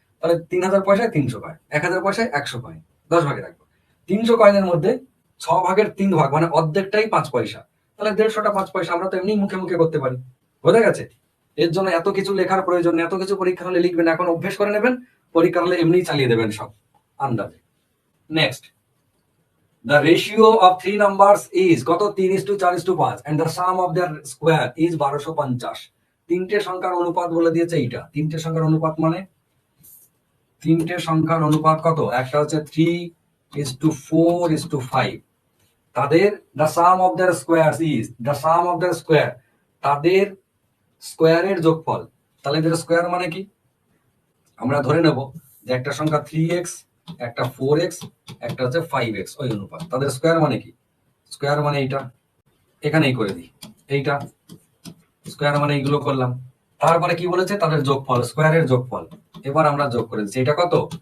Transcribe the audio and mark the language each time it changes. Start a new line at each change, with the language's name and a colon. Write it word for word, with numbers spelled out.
Bangla: তাহলে তিন হাজার পয়সায় তিনশো কয়েন, এক হাজার পয়সায় একশো কয়েন, দশ ভাগের এক ভাগ। তিনশো কয়েনের মধ্যে ছ ভাগের তিন ভাগ মানে অর্ধেকটাই পাঁচ পয়সা। তাহলে দেড়শোটা পাঁচ পয়সা আমরা তো এমনি মুখে মুখে করতে পারি। বোঝা গেছে? এর জন্য এত কিছু লেখার প্রয়োজন নেই, এত কিছু পরীক্ষা হলে লিখবেন, এখন অভ্যেস করে নেবেন, পরীক্ষা হলে এমনি চালিয়ে দেবেন সব আন্দাজে।
English: next, the ratio of three numbers is
Bangla: কত? তিন
English: is to
Bangla: চার
English: is to
Bangla: পাঁচ
English: and the sum of their square is
Bangla: বারোশো পঞ্চাশ। তিনটে সংখ্যার অনুপাত বলে দিয়েছে এইটা। তিনটে সংখ্যার অনুপাত মানে তিনটে সংখ্যার অনুপাত কত? একটা হচ্ছে
English: Three is to four is to five.
Bangla: তাদের
English: the sum of their squares is the sum of their square,
Bangla: তাদের স্কোয়ারের যোগফল। তাহলে এদের স্কোয়ার মানে কি? আমরা ধরে নেব যে একটা সংখ্যা থ্রি এক্স, একটা ফোর এক্স, একটা হচ্ছে ফাইভ এক্স, ওই অনুপাত। তাদের স্কোয়ার মানে কি? স্কোয়ার মানে এইটা, এখানেই করে দিই এইটা। স্কোয়ার মানে এইগুলো করলাম। তারপরে কি বলেছে? তাদের যোগফল, স্কোয়ারের যোগফল। এবার আমরা যোগ করে দিচ্ছি। এটা কত?